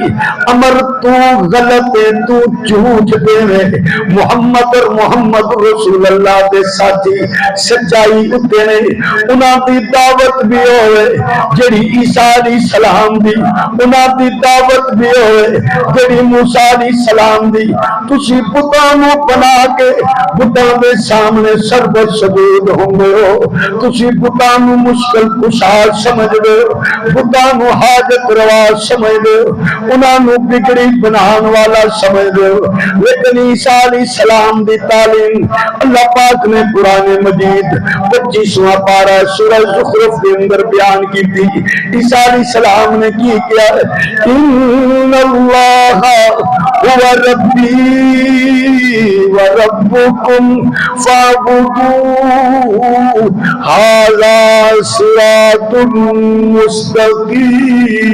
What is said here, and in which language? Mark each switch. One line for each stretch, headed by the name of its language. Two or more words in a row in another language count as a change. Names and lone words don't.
Punjabi: عمر تو غلط ہے، تو جھوٹ دے محمد اور محمد رسول اللہ دے ساتھی سچائی اتے نے، انہاں دی دعوت بھی ہوئے جڑی عیسیٰ
Arabic: علیہ السلام
Punjabi: دی، انہاں دی دعوت بھی ہوئے جڑی موسیٰ
Arabic: علیہ السلام
Punjabi: دی۔ تسی بتاں نو بنا کے بتاں دے سامنے سربت سجود ہوں گے ہو، تسی بتاں نو مشکل کشال سمجھ دے ہو، بتاں نو حاجت روا سمجھ دے ہو، انہاں نو بگڑی بنان والا سمجھ دے ہو، لیکن عیسیٰ
Arabic: علیہ السلام
Punjabi: دی تعلیم اللہ پاک نے قرآن مجید 25واں پارہ سورہ زخرف کے اندر بیان کی تھی۔ عیسیٰ
Arabic: علیہ السلام
Punjabi: نے کی کیا ہے،
Arabic: ان اللہ هو ربی و ربکم فاعبدوہ ھذا صراط مستقیم۔